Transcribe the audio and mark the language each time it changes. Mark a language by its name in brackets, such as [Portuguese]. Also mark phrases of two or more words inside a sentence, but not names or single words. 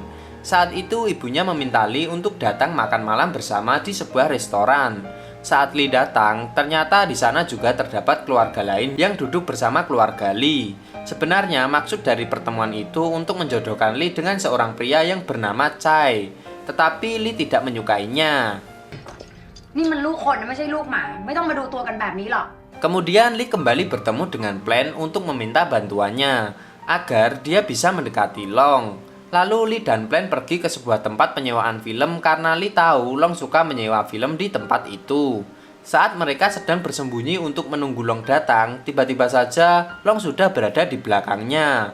[Indonesian] Saat itu ibunya meminta Lee untuk datang makan malam bersama di sebuah restoran. Saat Lee datang, ternyata di sana juga terdapat keluarga lain yang duduk bersama keluarga Lee. Sebenarnya maksud dari pertemuan itu untuk menjodohkan Lee dengan seorang pria yang bernama Chai. Tetapi Lee tidak menyukainya. [Thai] นี่มันลูกคนนะไม่ใช่ลูกหมาไม่ต้องมาดูตัวกันแบบนี้หรอก [Indonesian] Kemudian Lee kembali bertemu dengan Plan untuk meminta bantuannya agar dia bisa mendekati Long. Lalu Lee dan Plan pergi ke sebuah tempat penyewaan film karena Lee tahu Long suka menyewa film di tempat itu. Saat mereka sedang bersembunyi untuk menunggu Long datang, tiba-tiba saja Long sudah berada di belakangnya.